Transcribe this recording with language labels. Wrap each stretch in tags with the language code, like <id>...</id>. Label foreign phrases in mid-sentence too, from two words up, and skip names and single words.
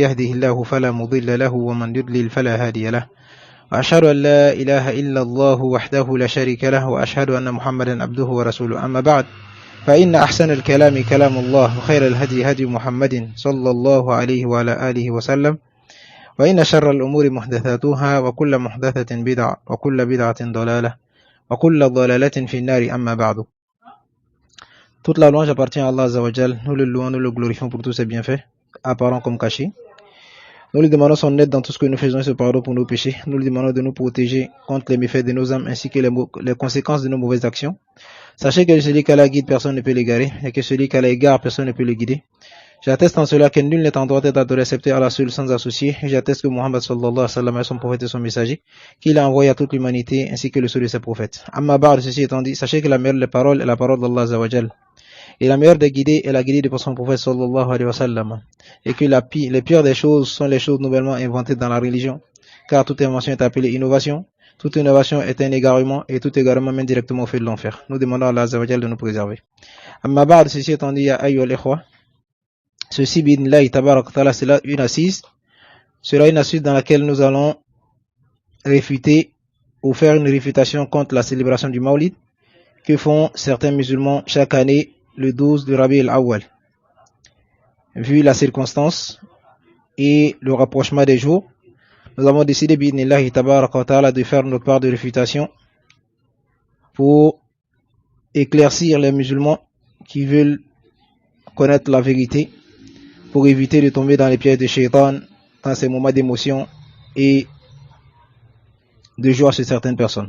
<ar>يهده الله فلا مضل له ومن يضلل فلا هادي له وأشهد أن لا إله إلا الله وحده لا شريك له وأشهد أن محمدا عبده ورسوله أما بعد فإن أحسن الكلام كلام الله وخير الهدي هدي محمد صلى الله عليه وعلى آله وسلم وإن شر الأمور محدثاتها وكل محدثة بدعة وكل بدعة ضلالة وكل ضلالة في النار أما بعد.</ar> <fr>Toute la louange appartient à Allah</fr> <ar>عز وجل.</ar> <fr>Nous le louons, nous le glorifions pour tous ses bienfaits, apparents comme cachés. Nous lui demandons son aide dans tout ce que nous faisons et ce pardon pour nos péchés. Nous lui demandons de nous protéger contre les méfaits de nos âmes ainsi que les conséquences de nos mauvaises actions. Sachez que celui qui a la guide, personne ne peut l'égarer, et que celui qui a l'égard, personne ne peut le guider. J'atteste en cela que nul n'est en droit d'être adoré excepté Allah seul sans associé. Et j'atteste que Muhammad</fr> <ar>صلى الله عليه وسلم</ar> <fr>est son prophète et son messager, qu'il a envoyé à toute l'humanité ainsi que le seul de ses prophètes.</fr> <ar>أما بعد,</ar> <fr>ceci étant dit, sachez que la meilleure des paroles est la parole d'Allah</fr> <ar>عز وجل.</ar> <fr>Et la meilleure des guidées est la guidée de son prophète</fr> <ar>صلى الله عليه وسلم.</ar> <fr>Et que les pires des choses sont les choses nouvellement inventées dans la religion. Car toute invention est appelée innovation. Toute innovation est un égarement et tout égarement mène directement au feu de l'enfer. Nous demandons à Allah</fr> <ar>عز وجل</ar> <fr>de nous préserver.</fr> <ar>أما بعد,</ar> <fr>ceci étant dit,</fr> <ar>يا أيها الإخوة.</ar> <fr>Ceci,</fr> <ar>بإذن الله تبارك وتعالى,</ar> <fr>c'est une assise. Sera une assise dans laquelle nous allons réfuter ou faire une réfutation contre la célébration du Maulid que font certains musulmans chaque année le 12 de Rabi al-Awwal. Vu la circonstance et le rapprochement des jours, nous avons décidé</fr> <ar>بإذن الله تبارك وتعالى</ar> <fr>de faire notre part de réfutation pour éclaircir les musulmans qui veulent connaître la vérité, pour éviter de tomber dans les pièges de Shaitan dans ces moments d'émotion et de joie chez certaines personnes.</fr>